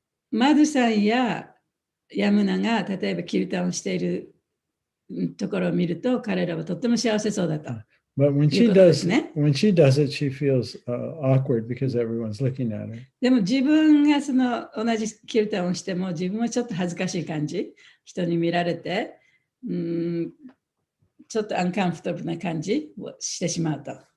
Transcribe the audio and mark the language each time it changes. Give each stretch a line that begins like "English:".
Japanese: マドゥさんやヤムナが例えばキルタンをしているところを見ると彼らはとっても幸せそうだと。
English: But when she does it, she feels awkward because everyone's looking at her.
Japanese: でも自分が同じキルタンをしても自分はちょっと恥ずかしい感じ、人に見られて、ちょっとアンカンフォタブルな感じをしてしまうと。